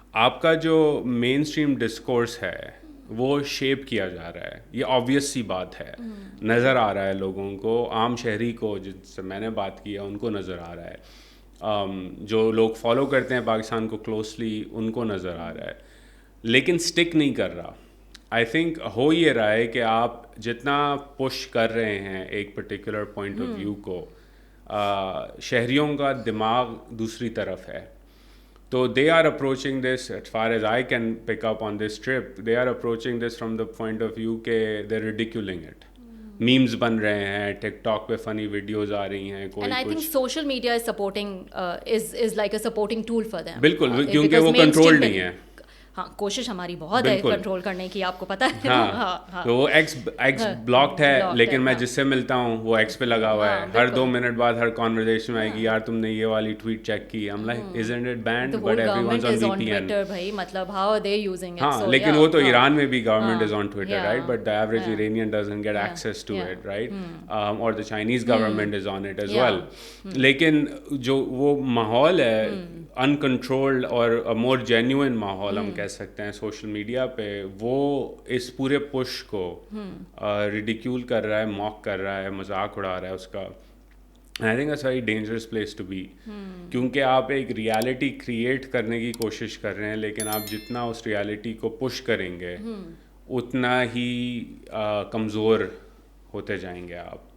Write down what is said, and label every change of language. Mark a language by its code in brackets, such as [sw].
[ur] آپ کا جو مین اسٹریم ڈسکورس ہے وہ شیپ کیا جا رہا ہے, یہ آبویس سی بات ہے, نظر آ رہا ہے لوگوں کو, عام شہری کو جس سے میں نے بات کی ہے ان کو نظر آ رہا ہے, جو لوگ فالو کرتے ہیں پاکستان کو کلوزلی ان کو نظر آ رہا ہے, لیکن سٹک نہیں کر رہا. [en] I think [ur] ہو یہ رہا ہے کہ آپ جتنا پش کر رہے ہیں ایک پرٹیکولر پوائنٹ آف ویو کو, شہریوں کا دماغ دوسری طرف ہے. [en] تو they are approaching this, as far as I can pick up on this trip, they are approaching this from the point of view کہ they're ridiculing it. [ur] memes بن رہے ہیں, ٹک ٹاک پہ فنی ویڈیوز آ رہی ہیں, کوئی [en] and I think social media is supporting is like a supporting tool for them. [ur] بالکل, کیونکہ وہ کنٹرول نہیں ہے. ہاں, کوشش ہماری بہت ہے کنٹرول کرنے کی, آپ کو پتہ ہے. ہاں, تو وہ ایکس بلاکڈ ہے, لیکن میں جس سے ملتا ہوں وہ ایکس پہ لگا ہوا ہے. ہر 2 منٹ بعد ہر کانورسیشن میں آئے گی, یار تم نے یہ والی ٹویٹ چیک کی. [en] I'm like, isn't it banned? But everyone's on VPN. [ur] بھائی مطلب [en] how are they using it? [ur] ہاں, لیکن وہ تو ایران میں بھی [en] Government is on Twitter, right, but the average Iranian doesn't get access to it, right? اور the Chinese government is on it as well. [ur] لیکن جو وہ ماحول ہے انکنٹرولڈ اور مور جینوئن ماحول ہم کہہ سکتے ہیں سوشل میڈیا پہ, وہ اس پورے پش کو ریڈیکیول کر رہا ہے, موک کر رہا ہے, مذاق اڑا رہا ہے اس کا. [en] I think it's very dangerous place to be, [ur] کیونکہ آپ ایک ریالٹی کریٹ کرنے کی کوشش کر رہے ہیں, لیکن آپ جتنا اس ریالٹی کو پش کریں گے اتنا ہی کمزور ہوتے جائیں گے آپ.